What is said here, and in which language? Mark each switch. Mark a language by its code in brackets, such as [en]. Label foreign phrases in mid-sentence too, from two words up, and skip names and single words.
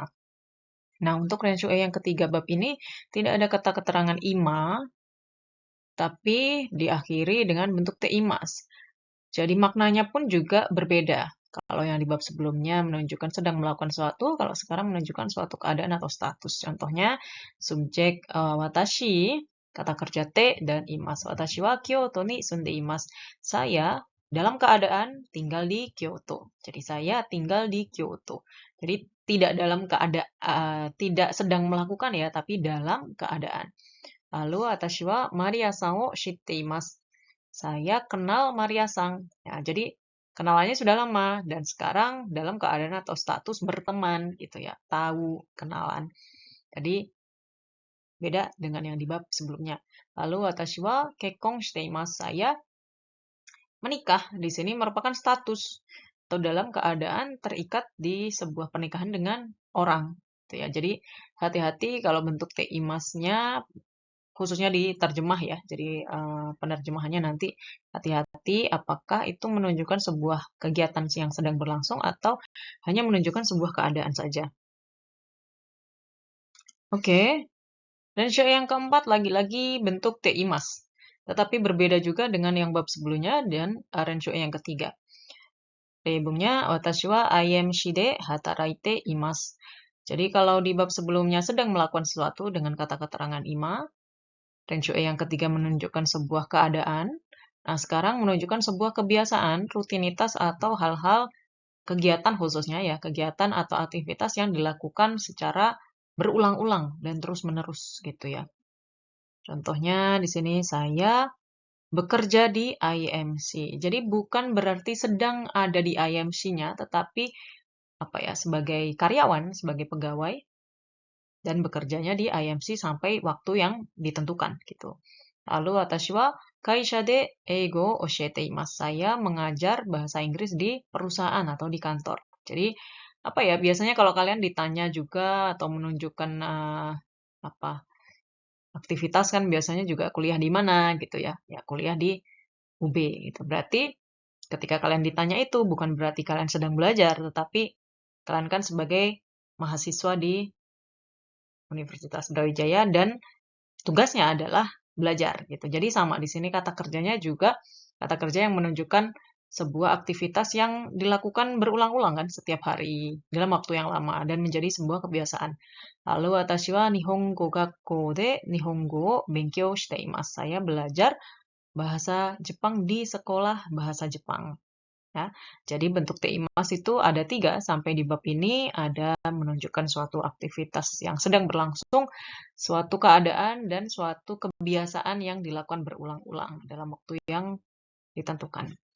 [id] Nah, untuk renshu yang ketiga bab ini tidak ada kata keterangan ima, tapi diakhiri dengan bentuk teimas. Jadi maknanya pun juga berbeda. Kalau yang di bab sebelumnya menunjukkan sedang melakukan sesuatu, kalau sekarang menunjukkan suatu keadaan atau status. Contohnya, subjek watashi, kata kerja te dan imas. [ja] 私は京都に住んでいます. [id] Saya dalam keadaan tinggal di Kyoto. Jadi saya tinggal di Kyoto. Jadi tidak dalam keadaan, tidak sedang melakukan ya, tapi dalam keadaan. [ja] Lalu 私はマリアさんを知っています. [id] Saya kenal Maria-san. Ya, jadi kenalannya sudah lama dan sekarang dalam keadaan atau status berteman gitu ya, tahu kenalan. Jadi beda dengan yang di bab sebelumnya. [ja] Lalu 私は結婚しています. [id] Saya menikah di sini merupakan status atau dalam keadaan terikat di sebuah pernikahan dengan orang. Gitu ya. Jadi hati-hati kalau bentuk teimasnya khususnya di terjemah ya. Jadi penerjemahannya nanti hati-hati apakah itu menunjukkan sebuah kegiatan yang sedang berlangsung atau hanya menunjukkan sebuah keadaan saja. Oke. Dan yang keempat lagi-lagi bentuk teimas. tetapi berbeda juga dengan yang bab sebelumnya dan Renshu yang ketiga. [ja] Reibungnya 私はIMCで働いています. [id] Jadi kalau di bab sebelumnya sedang melakukan sesuatu dengan kata keterangan ima, Renshu yang ketiga menunjukkan sebuah keadaan. Nah, sekarang menunjukkan sebuah kebiasaan, rutinitas atau hal-hal kegiatan khususnya ya, kegiatan atau aktivitas yang dilakukan secara berulang-ulang dan terus-menerus gitu ya. Contohnya di sini saya bekerja di IMC. Jadi bukan berarti sedang ada di IMC-nya, tetapi apa ya, sebagai karyawan, sebagai pegawai dan bekerjanya di IMC sampai waktu yang ditentukan gitu. [ja] Lalu 私は会社で英語教えています. [id] Saya mengajar bahasa Inggris di perusahaan atau di kantor. Jadi apa ya, biasanya kalau kalian ditanya juga atau menunjukkan apa aktivitas kan biasanya juga kuliah di mana gitu ya. Ya kuliah di UB gitu. Berarti ketika kalian ditanya itu bukan berarti kalian sedang belajar, tetapi kalian kan sebagai mahasiswa di Universitas Brawijaya dan tugasnya adalah belajar gitu. Jadi sama di sini kata kerjanya juga kata kerja yang menunjukkan sebuah aktivitas yang dilakukan berulang-ulang kan setiap hari dalam waktu yang lama dan menjadi sebuah kebiasaan. [ja] Lalu 私は日本語学校で日本語を勉強しています. [id] Saya belajar bahasa Jepang di sekolah bahasa Jepang. Ya, jadi bentuk TIMAS itu ada 3 sampai di bab ini ada menunjukkan suatu aktivitas yang sedang berlangsung, suatu keadaan, dan suatu kebiasaan yang dilakukan berulang-ulang dalam waktu yang ditentukan.